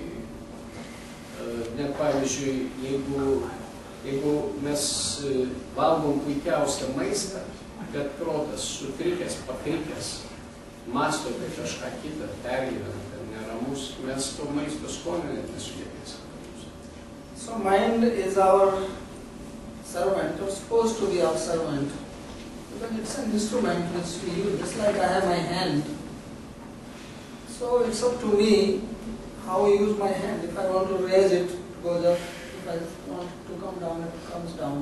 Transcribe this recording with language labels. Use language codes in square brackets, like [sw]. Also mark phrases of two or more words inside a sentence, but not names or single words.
[lt] Net pavyzdžiui, jeigu mes valgom puikiausią maistą, bet protas sutrikęs, pakrikęs, mąsto apie kažką kitą, pergyvena, neramus, mes to maisto skonio net nesugebėsime. [en] So mind is our servant, or supposed to be our servant. Because it's an instrument which we use, just like I have my hand. So it's up to me how I use my hand. If I want to raise it, it goes up. If I want to come down, it comes down.